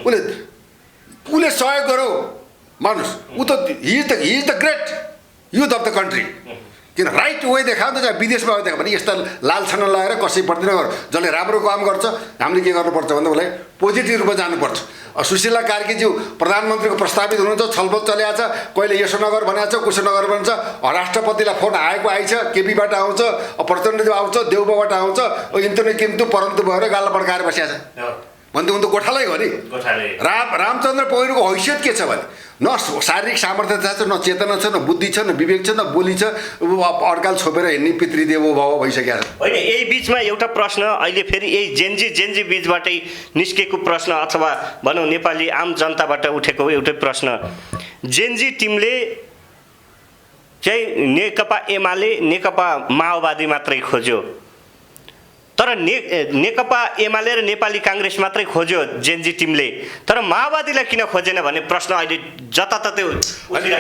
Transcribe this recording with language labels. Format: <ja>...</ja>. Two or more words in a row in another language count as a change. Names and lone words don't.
<ne>उसले सहयोग गरौ मानुस ऊ त</ne> <en>he is the great youth of the country</en> <ne>किन</ne> <en>right way</en> <ne>देखाउँदा चाहिँ विदेशमा देखा भने यस्ता लालछना लगाएर कसैप्रति नगर जसले राम्रो काम गर्छ हामीले के गर्नुपर्छ भन्दा उसलाई पोजिटिभ रूपमा जानुपर्छ सुशीला कार्कीज्यू प्रधानमन्त्रीको प्रस्तावित हुनुहुन्छ छलफल चलेको छ कहिले यसो नगर भनेको छ कसो नगर भन्छ राष्ट्रपतिलाई फोन आएको आइछ केपीबाट आउँछ प्रचण्डजी आउँछ देउबाबाट आउँछ इन्तु किन्तु परन्तु भएर गाला पड्काएर बसिया छ भने त उनी त गोठालै हो नि। रामचन्द्र पौडेलको हैसियत के छ भने न शारीरिक सामर्थ्य छ, न चेतना छ, न बुद्धि छ, न विवेक छ, न बोली छ, अड्काल छोपेर हिँड्ने पितृदेव भाव भइसकेको छ। होइन, यही बिचमा एउटा प्रश्न अहिले फेरि यही जेन्जी बिचबाटै निस्केको प्रश्न अथवा भनौँ नेपाली आम जनताबाट उठेको एउटै प्रश्न, जेन्जी टिमले चाहिँ नेकपा एमाले नेकपा माओवादी मात्रै खोज्यो, तर नेकपा एमाले र नेपाली काङ्ग्रेस मात्रै खोज्यो जेन्जी टिमले, तर माओवादीलाई किन खोजेन भन्ने प्रश्न अहिले जताततै उठिरहेको छ।</ne>